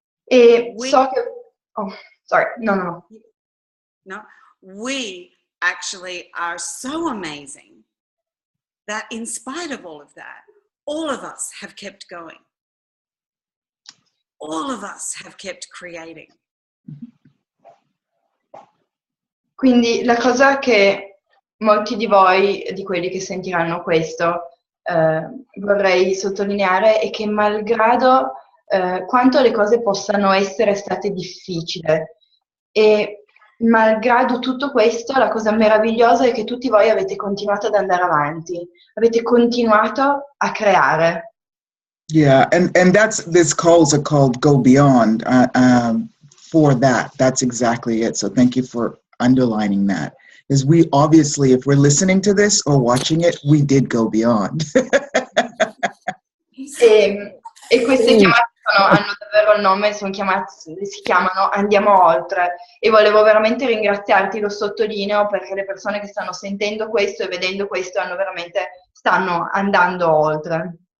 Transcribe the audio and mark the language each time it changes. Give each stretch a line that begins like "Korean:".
Italian: E so che...
English: Oh, sorry, no. No, we actually are so amazing that in spite of all of that, all of us have kept going. All of us have kept creating.
Italian: Quindi la cosa che molti di voi, di quelli che sentiranno questo, vorrei sottolineare è che malgrado quanto le cose possano essere state difficili e malgrado tutto questo, la cosa meravigliosa è che tutti voi avete continuato ad andare avanti, avete continuato a creare.
English: Yeah, and these calls are called Go Beyond for that. That's exactly it. So thank you for underlining that. Is we obviously, if we're listening to this or watching it, we did go beyond.
Italian: E queste chiamate hanno davvero il nome, si chiamano Andiamo Oltre. E volevo veramente ringraziarti, lo sottolineo, perché le persone che stanno sentendo questo e vedendo questo stanno andando oltre.